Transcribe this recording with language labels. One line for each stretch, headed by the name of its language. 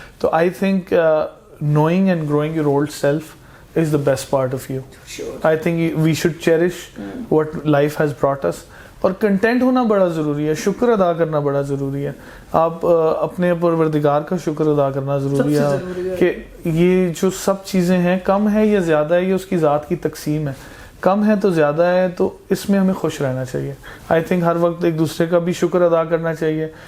English: تو I think knowing and growing your old self is the best part of you. Sure. I think we should cherish what life has brought us.
Urdu: اور content ہونا بڑا ضروری ہے, شکر ادا کرنا بڑا ضروری ہے. آپ اپنے پروردگار کا شکر ادا کرنا ضروری ہے کہ یہ جو سب چیزیں ہیں کم ہے یا زیادہ ہے, یہ اس کی ذات کی تقسیم ہے. کم ہے تو زیادہ ہے, تو اس میں ہمیں خوش رہنا چاہیے. آئی تھنک ہر وقت ایک دوسرے کا بھی شکر ادا کرنا چاہیے.